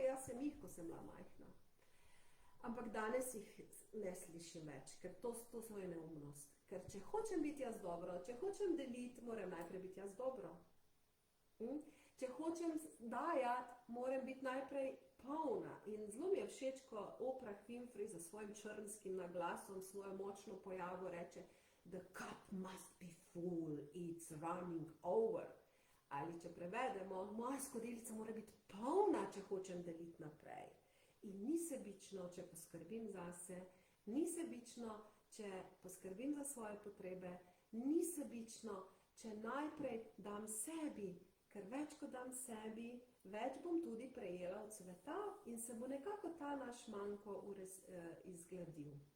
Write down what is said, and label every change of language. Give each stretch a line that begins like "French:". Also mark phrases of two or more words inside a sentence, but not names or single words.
Slovenian: Jaz sem jih, ko sem bila majhna. Ampak danes jih ne slišim več, ker to so je neumnost. Ker če hočem biti jaz dobro, če hočem deliti, moram najprej biti jaz dobro. Če hočem dajati, moram biti najprej polna. In zelo mi je všeč, ko Oprah Winfrey za svojim črnskim naglasom, svojo močno pojavo reče
English: The cup must be full, it's running over.
Slovenian: Ali če prevedemo, moja skodelica mora biti polna, če hočem deliti naprej. In ni sebično, če poskrbim zase, ni sebično, če poskrbim za svoje potrebe, ni sebično, če najprej dam sebi, ker več kot dam sebi, več bom tudi prejela od sveta in se bo nekako ta naš manko izgladil.